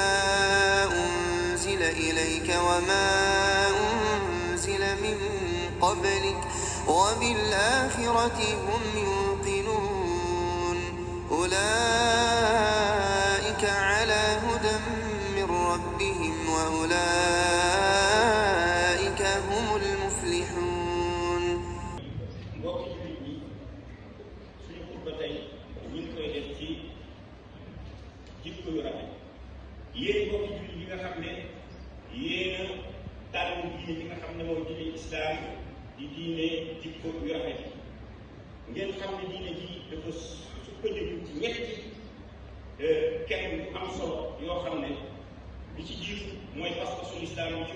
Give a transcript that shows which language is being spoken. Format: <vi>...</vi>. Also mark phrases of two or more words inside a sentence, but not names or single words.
<ar>أنزل إليك وما أنزل من قبلك وبالآخرة هم يوقنون أولئك على هدى من ربهم وأولئك هم المفلحون.</ar> <wo>yéen mbokki jullit yi nga xam ne yéen a tànn diine yi nga xam ne mooy diine islaam di diine jikko yu rafet ngeen xam ne diine ji dafa sukkandiku ci ñetti kenn yu am solo yoo xam ne li ci jiitu mooy pas-pasu lislaam bi ci</wo>